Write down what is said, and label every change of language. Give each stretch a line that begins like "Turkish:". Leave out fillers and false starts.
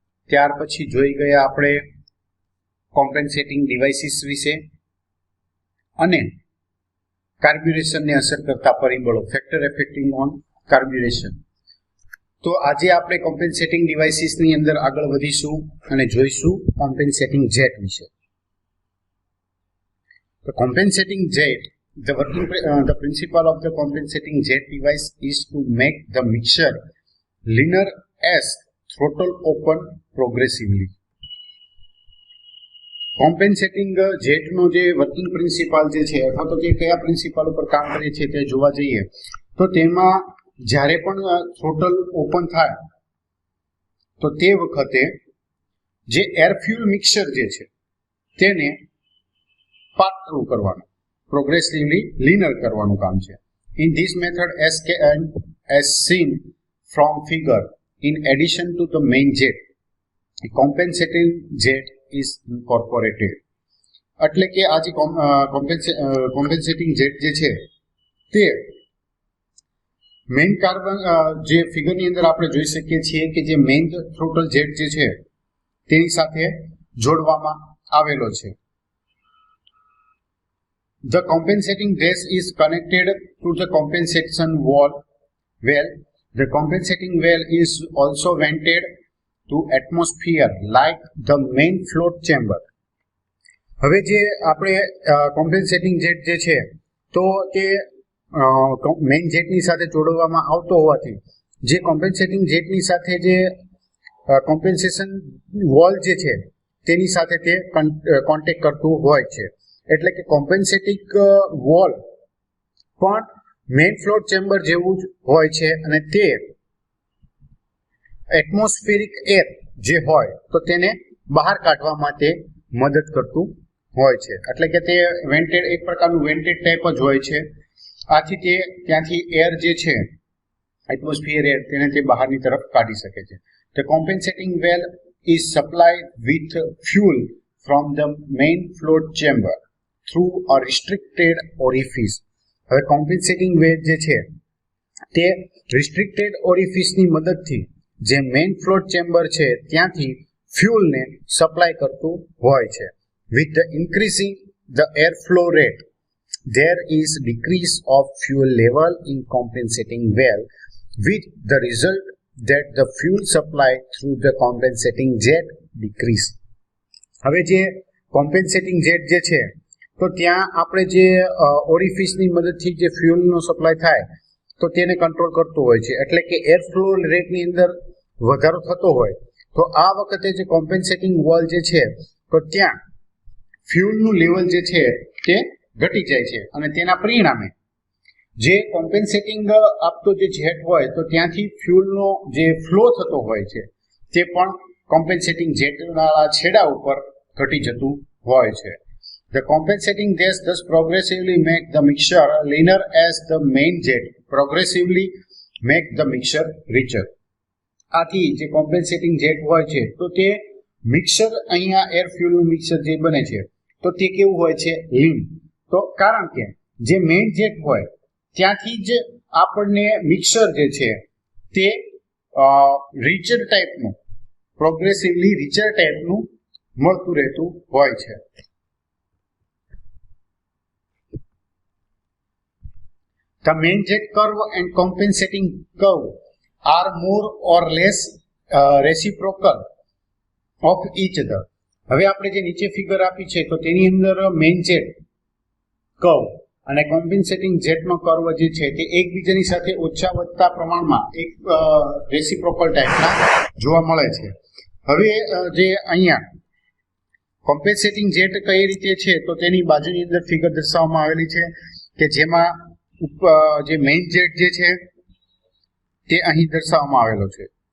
Gujarati: ત્યાર પછી જોઈ ગયા આપણે કોમ્પેન્સેટિંગ ડિવાઇસીસ વિશે અને કાર્બ્યુરેશનને અસર કરતા પરિબળો ફેક્ટર એફેક્ટિંગ ઓન કાર્બ્યુરેશન। તો આજે આપણે કોમ્પેન્સેટિંગ ડિવાઇસીસની અંદર આગળ વધીશું અને જોઈશું કોમ્પેન્સેટિંગ જેટ વિશે। તો કોમ્પેન્સેટિંગ jet
English: the principle of the compensating jet device is to make the mixture linear as throttle open progressively।
Gujarati: કોમ્પેન્સેટિંગ જેટનો જે વર્કિંગ પ્રિન્સિપલ જે છે અથવા તો જે કયા પ્રિન્સિપલ ઉપર કામ કરે છે તે જોવા જઈએ તો તેમાં જ્યારે પણ થ્રોટલ ઓપન થાય તો તે વખતે જે એર ફ્યુલ મિક્સર જે છે તેને પાતળું કરવાનું
English: progressively linear
Gujarati: કરવાનું કામ છે।
English: In this method as seen from figure, in addition to the main jet, a compensating jet is incorporated।
Gujarati: એટલે કે આ જે કોમ્પેન્સેટિંગ જેટ જે છે તે મેઇન કાર્બન જે ફિગરની અંદર આપણે જોઈ શકીએ છીએ કે જે મેઇન થ્રોટલ જેટ જે છે તેની સાથે જોડવામાં આવેલો છે।
English: The compensating gas is connected to the compensation well. The compensating well is also vented to atmosphere like the main float chamber।
Gujarati: હવે જે આપણે કોમ્પેન્સેટિંગ જેટ જે છે તો તે મેઇન જેટની સાથે જોડવામાં આવતો હોવાથી જે કોમ્પેન્સેટિંગ જેટની સાથે જે કોમ્પેન્સેશન વોલ જે છે તેની સાથે તે કોન્ટેક્ટ કરતું હોય છે। એટલે કે કોમ્પેન્સેટિંગ વોલ પણ મેઇન ફ્લોટ ચેમ્બર જેવું જ હોય છે અને તે એટમોસ્ફેરિક એર જે હોય તો તેને બહાર કાઢવા માટે મદદ કરતું હોય છે। એટલે કે તે વેન્ટેડ એક પ્રકારનું વેન્ટેડ ટાઈપ જ હોય છે। આથી તે ત્યાંથી એર જે છે એટમોસ્ફિયર એર તેને તે બહારની તરફ કાઢી શકે છે।
English: The compensating well is supplied with fuel from the main float chamber through a restricted orifice।
Gujarati: હવે કોમ્પેન્સેટિંગ વેલ જે છે તે રિસ્ટ્રિક્ટેડ ઓરિફિસની મદદથી જે મેઇન ફ્લોટ ચેમ્બર છે ત્યાંથી ફ્યુલને સપ્લાય કરતું હોય છે।
English: With the increasing the airflow rate, there is decrease of fuel level in compensating well, with the result that the fuel supply through the compensating jet decrease।
Gujarati: હવે જે કોમ્પેન્સેટિંગ jet જે છે તો ત્યાં આપણે જે ઓરિફિસની મદદથી જે ફ્યુલનો સપ્લાય થાય તો તેને કંટ્રોલ કરતું હોય છે। એટલે કે એર ફ્લો રેટની અંદર વધારો થતો હોય તો આ વખતે જે કોમ્પેન્સેટિંગ વોલ જે છે તો ત્યાં ફ્યુલનું લેવલ જે છે તે ઘટી જાય છે અને તેના પરિણામે જે કોમ્પેન્સેટિંગ આપતો જે જેટ હોય તો ત્યાંથી ફ્યુલનો જે ફ્લો થતો હોય છે તે પણ કોમ્પેન્સેટિંગ જેટના છેડા ઉપર ઘટી જતું હોય છે।
English: The compensating gas thus progressively make the mixture linear as the main jet progressively make the mixture richer।
Gujarati: આથી જે કોમ્પેન્સેટિંગ જેટ હોય છે તો તે મિક્સર અહીંયા એર ફ્યુલનું મિક્સર જે બને છે તો તે કેવું હોય છે લીન। તો કારણ કે જે મેઇન જેટ હોય ત્યાંથી જ આપણને મિક્સર જે છે તે રિચર ટાઈપનું પ્રોગ્રેસિવલી રિચર ટાઈપનું મળતું રહેતું હોય છે।
English: The main jet curve and compensating curve are more or less reciprocal of each other।
Gujarati: હવે આપણે જે નીચે ફિગર આપી છે તો તેની અંદર મેઇન જેટ કર્વ અને કોમ્પેન્સેટિંગ જેટનો કર્વ જે છે તે એકબીજાની સાથે ઓછા વધતા પ્રમાણમાં એક રેસિપ્રોકલ ટાઈપના જોવા મળે છે। હવે જે અહીંયા કોમ્પેન્સેટિંગ જેટ કઈ રીતે છે તો તેની બાજુની અંદર ફિગર દર્શાવવામાં આવેલી છે કે જેમાં જે મેઇન જેટ જે છે તે અહીં દર્શાવવામાં આવેલો છે।